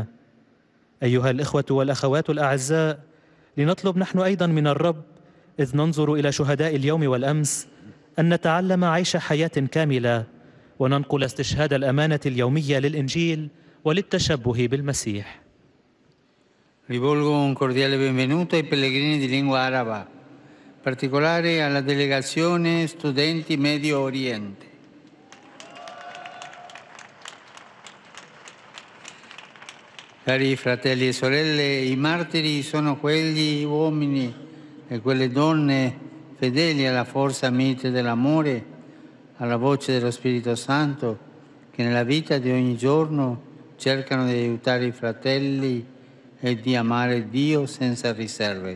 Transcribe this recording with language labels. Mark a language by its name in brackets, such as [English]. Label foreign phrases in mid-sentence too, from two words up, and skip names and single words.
[Arabic] أيها الإخوة والأخوات الأعزاء، لنطلب نحن أيضا من الرب إذ ننظر إلى شهداء اليوم والأمس أن نتعلم عيش حياة كاملة، وننقل استشهاد الأمانة اليومية للإنجيل وللتشبه بالمسيح. [Italian] Rivolgo un cordiale benvenuto ai pellegrini di lingua araba, in particolare alla delegazione Studenti Medio Oriente. Cari fratelli e sorelle, i martiri sono quegli uomini e quelle donne fedeli alla forza mite dell'amore, alla voce dello Spirito Santo, che nella vita di ogni giorno cercano di aiutare i fratelli e di amare Dio senza riserve.